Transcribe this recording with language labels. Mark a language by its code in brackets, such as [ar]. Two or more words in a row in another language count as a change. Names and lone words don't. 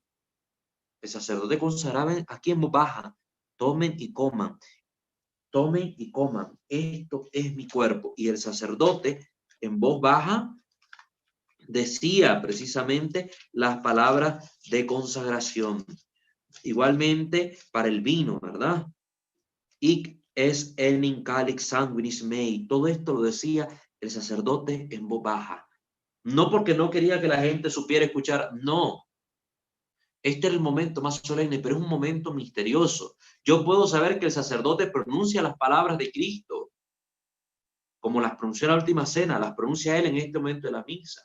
[es] El sacerdote consagraba aquí en voz baja: tomen y coman, tomen y coman, esto es mi cuerpo. Y el sacerdote en voz baja decía precisamente las palabras de consagración. Igualmente para el vino, ¿verdad? [la] Hic es enim calix sanguinis mei. [es] Todo esto lo decía el sacerdote en voz baja. No porque no quería que la gente supiera escuchar, no. Este es el momento más solemne, pero es un momento misterioso. Yo puedo saber que el sacerdote pronuncia las palabras de Cristo, como las pronunció en la última cena, las pronuncia él en este momento de la misa.